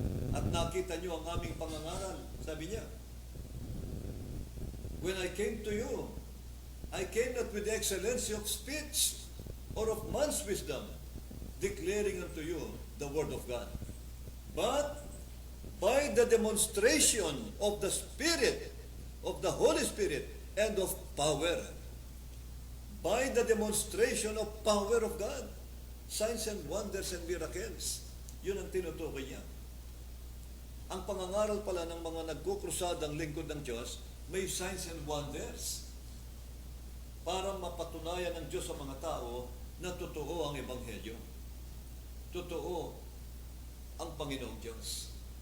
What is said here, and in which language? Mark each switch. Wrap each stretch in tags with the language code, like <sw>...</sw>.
<tl>At nakita niyo ang aming pangangaral. Sabi niya,</tl> <en>when I came to you, I came not with the excellency of speech or of man's wisdom, declaring unto you the word of God, but by the demonstration of the Spirit, of the Holy Spirit, and of power. By the demonstration of power of God. Signs and wonders and miracles.</en> <tl>Yun ang tinutukoy niya. Ang pangangaral pala ng mga nagkukrusadang lingkod ng Diyos, may</tl> <en>signs and wonders.</en> <tl>Para mapatunayan ng Diyos sa mga tao na totoo ang Ebanghelyo. Totoo ang Panginoong Diyos.</tl>